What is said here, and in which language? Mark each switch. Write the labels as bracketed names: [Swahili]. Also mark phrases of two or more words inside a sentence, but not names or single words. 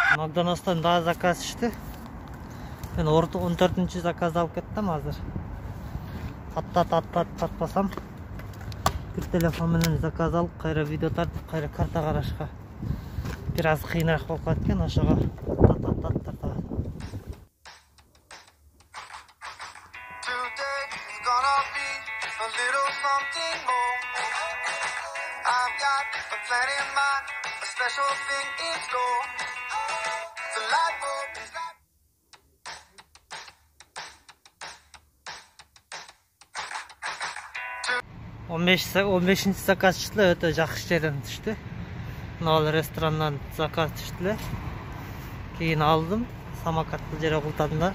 [Kyrgyz] Абдан астан daha заказ түштү. Мен 14-нчү заказды алып кеттим азыр. Татпасам. Bir telefon менен заказ алып, кайра видео тартып, кайра карта карашка бир аз кыйыныраак болуп калат экен, ошого тартабыз. [English] I've got a plan in mind, a special thing in store. The light bulb is light. [Kyrgyz] 15-нчи заказ түштү, өтө жакшы жерден түштү. Мына ресторандан заказ түштү. Кийин алдым, самокат бул жерге култадым да.